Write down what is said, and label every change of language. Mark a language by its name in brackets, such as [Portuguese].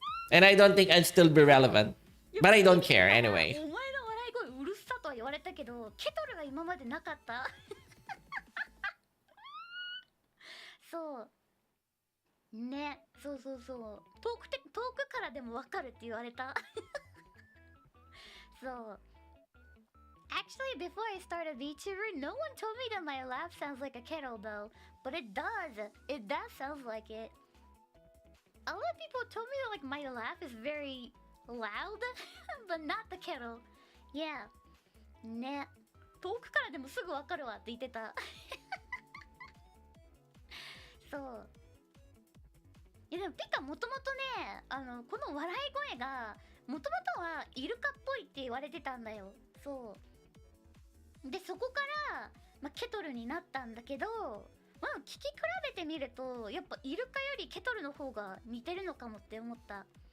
[English] And I don't think I'd still be relevant. But I don't care anyway. [Japanese] お前の笑い声うるさとは言われたけど、ケトルが今までなかった。そう。ね、そう。遠くからでもわかるって言われた。そう。 [English] Actually, before I started VTuber, no one told me that my laugh sounds like a kettle though. But it does. It does sound like it. A lot of people told me that like my laugh is very loud, but not the kettle. Yeah. ね。 [Japanese] 遠くからでもすぐわかるわって言ってた。そう。いやでもピカもともとね、この笑い声がもともとはイルカっぽいって言われてたんだよ。そう。でそこから、ケトルになったんだけど、聞き比べてみるとやっぱイルカよりケトルの方が似てるのかもって思った。